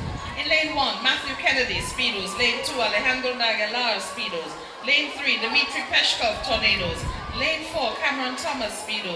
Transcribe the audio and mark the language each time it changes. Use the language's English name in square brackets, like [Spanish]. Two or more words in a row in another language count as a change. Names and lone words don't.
[English] In lane 1, Matthew Kennedy, Speedos. Lane 2, Alejandro Nagalar, Speedos. Lane 3, Dmitry Peshkov, Tornadoes. Lane 4, Cameron Thomas, Speedos.